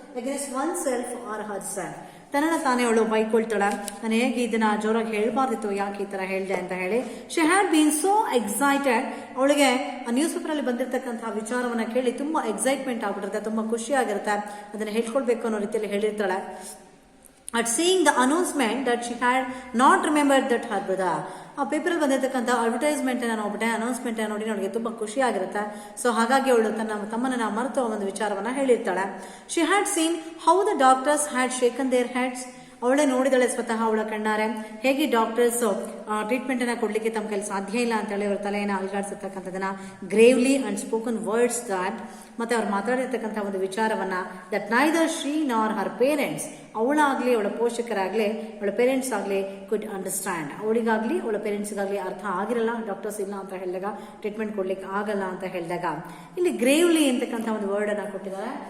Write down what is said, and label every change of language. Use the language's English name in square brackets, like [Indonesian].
[English] against oneself or herself, [Kannada] ತನ್ನನ್ನು ತಾನೇ ಅವಳು ಬೈಕೊಳ್ತಾಳೆ, ನಾನು ಹೇಗೆ ಇದನ್ನ ಜೋರಾಗಿ ಹೇಳ್ಬಾರ್ದಿತ್ತು, ಯಾಕೆ ಈ ತರ ಹೇಳಿದೆ ಅಂತ ಹೇಳಿ. [English] she had been so excited, [Kannada] ಅವಳಿಗೆ ಆ ನ್ಯೂಸ್ ಪೇಪರ್ ಅಲ್ಲಿ ಬಂದಿರತಕ್ಕಂತಹ ವಿಚಾರವನ್ನ ಕೇಳಿ ತುಂಬಾ ಎಕ್ಸೈಟ್ಮೆಂಟ್ ಆಗ್ಬಿಟ್ಟಿರುತ್ತೆ, ತುಂಬಾ ಖುಷಿ ಆಗಿರುತ್ತೆ, ಅದನ್ನ ಹೇಳ್ಕೊಳ್ಬೇಕು ಅನ್ನೋ ರೀತಿಯಲ್ಲಿ ಹೇಳಿರ್ತಾಳೆ. [English] At seeing the announcement that she had not remembered that her brother, [Kannada] ಆ ಪೇಪರಲ್ಲಿ ಬಂದಿರತಕ್ಕಂಥ ಅಡ್ವರ್ಟೈಸ್ಮೆಂಟ್ ನೋಡ್ಬಿಟ್ಟೆ, ಅನೌನ್ಸ್ಮೆಂಟ್ ನೋಡಿ ಅವಳಿಗೆ ತುಂಬಾ ಖುಷಿ ಆಗಿರುತ್ತೆ. ಸೊ ಹಾಗಾಗಿ ಅವಳು ತನ್ನ ತಮ್ಮನ ಮರೆತು ಒಂದು ವಿಚಾರವನ್ನ ಹೇಳಿರ್ತಾಳೆ. [English] she had seen how the doctors had shaken their heads, [Kannada] ಅವಳೇ ನೋಡಿದಳೆ ಸ್ವತಃ ಅವಳ ಕಣ್ಣಾರೆ ಹೇಗೆ ಡಾಕ್ಟರ್ಸ್ ಟ್ರೀಟ್ಮೆಂಟ್ ಅನ್ನ ಕೊಡ್ಲಿಕ್ಕೆ ತಮ್ಮ ಕೈಲಿ ಸಾಧ್ಯ ಇಲ್ಲ ಅಂತ ಹೇಳಿ ಅವ್ರ ತಲೆಯನ್ನು ಅಲ್ಗಾಡಿಸಿರ್ತಕ್ಕಂಥದನ್ನ [English] gravely and spoken words that, [Kannada] ಮತ್ತೆ ಅವ್ರು ಮಾತಾಡಿರ್ತಕ್ಕಂಥ ಒಂದು ವಿಚಾರವನ್ನ [English] that neither she nor her parents, [Kannada] ಅವಳಾಗ್ಲಿ ಅವಳ ಪೋಷಕರಾಗ್ಲಿ ಅವಳ ಪೇರೆಂಟ್ಸ್ ಆಗ್ಲಿ [English] could understand, [Kannada] ಅವಳಿಗಾಗ್ಲಿ ಅವಳ ಪೇರೆಂಟ್ಸ್ಗಾಗ್ಲಿ ಅರ್ಥ ಆಗಿರಲ್ಲ, ಡಾಕ್ಟರ್ಸ್ ಇಲ್ಲ ಅಂತ ಹೇಳಿದಾಗ ಟ್ರೀಟ್ಮೆಂಟ್ ಕೊಡ್ಲಿಕ್ಕೆ ಆಗಲ್ಲ ಅಂತ ಹೇಳಿದಾಗ ಇಲ್ಲಿ ಗ್ರೇವ್ಲಿ ಅಂತಕ್ಕಂಥ ಒಂದು ವರ್ಡ್ ಅನ್ನ ಕೊಟ್ಟಿದ್ದಾರೆ.